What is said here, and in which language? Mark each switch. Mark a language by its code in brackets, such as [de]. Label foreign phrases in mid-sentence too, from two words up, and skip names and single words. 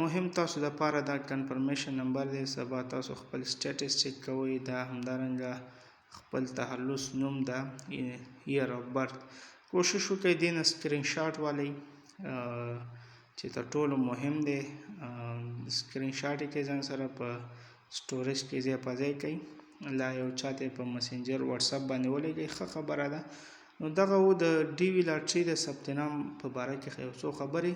[ps] مهم تاسو دپاره دا [en] confirmation number [ps] دی. سبا تاسو خپل [en] status check [ps] کوئ. دا همدارنګه خپل تخلص نوم ده، [en] year of birth. [ps] کوشش وکړئ دې نه [en] screen shot [ps] والئ چې تر ټولو مهم دی. [en] screen shot [ps] یې کړئ، ځان سره په سټوریج کې ځای په ځای کړئ. لا یو چاته په مسنجر واتساپ باندې ولېږئ. ښه خبره ده. نو دغه و د ډي وي لاټري د ثبت نام په باره کې یو څو خبرې.